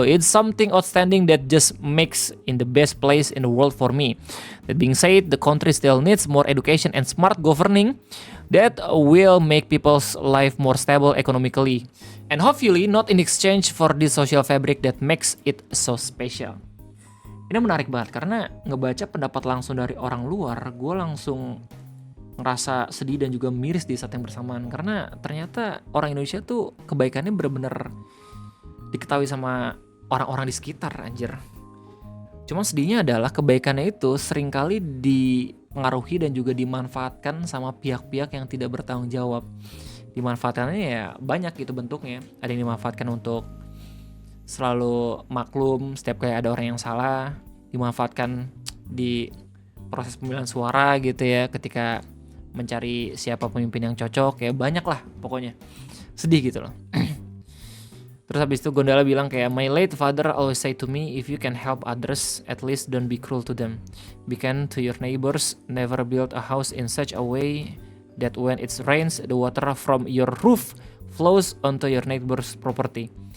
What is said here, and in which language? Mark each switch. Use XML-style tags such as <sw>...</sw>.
<en>It's something outstanding that just makes in the best place in the world for me. That being said, the country still needs more education and smart governing that will make people's life more stable economically. And hopefully not in exchange for this social fabric that makes it so special.</en> <id>Ini menarik banget karena ngebaca pendapat langsung dari orang luar, gue langsung ngerasa sedih dan juga miris di saat yang bersamaan. Karena ternyata orang Indonesia tuh kebaikannya bener-bener diketahui sama orang-orang di sekitar, anjir. Cuma sedihnya adalah kebaikannya itu seringkali dipengaruhi dan juga dimanfaatkan sama pihak-pihak yang tidak bertanggung jawab. Dimanfaatkannya ya banyak gitu bentuknya. Ada yang dimanfaatkan untuk selalu maklum setiap kayak ada orang yang salah. Dimanfaatkan di proses pemilihan suara gitu ya, ketika mencari siapa pemimpin yang cocok, ya banyak lah pokoknya. Sedih gitu loh. Terus habis itu Gondala bilang kayak</id> <en>my late father always say to me, if you can help others, at least don't be cruel to them. Be kind to your neighbors, never build a house in such a way that when it rains, the water from your roof flows onto your neighbor's property.</en>